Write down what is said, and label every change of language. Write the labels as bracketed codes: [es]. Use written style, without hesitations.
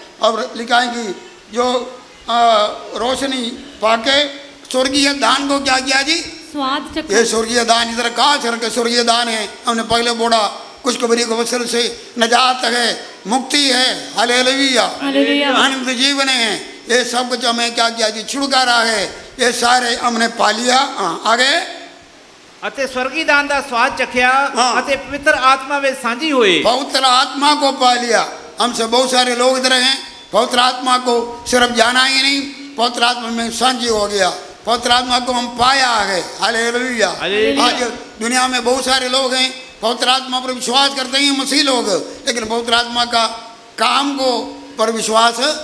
[hi] और लिखा है कि जो रोशनी पाके स्वर्गीय दान को क्या किया जी, स्वाद चखा। ये स्वर्गीय दान इधर कहा सर के स्वर्गीय दान है। हमने पहले बोला खुशखबरी के अवसर से नजात है, मुक्ति है, हालेलुया, हालेलुया। आनंद जीवन है। ये सब कुछ हमें क्या किया जी, छुटकारा है। ये सारे हमने पा लिया। आगे [pa] ਅਤੇ ਸਵਰਗੀ ਦਾਨ ਦਾ ਸਵਾਦ ਚੱਖਿਆ ਅਤੇ ਪਵਿੱਤਰ ਆਤਮਾ ਵਿੱਚ ਸਾਂਝੀ ਹੋਏ। [hi] पवित्र आत्मा को पा लिया। हमसे बहुत सारे लोग इधर हैं, पवित्र आत्मा को सिर्फ जाना ही नहीं, पवित्र आत्मा में साझी हो गया, पवित्र आत्मा को हम पाया है। हालेलुया। आज दुनिया में बहुत सारे लोग हैं पवित्र आत्मा पर विश्वास करते हैं मसीह लोग, लेकिन पवित्र आत्मा का काम को पर विश्वास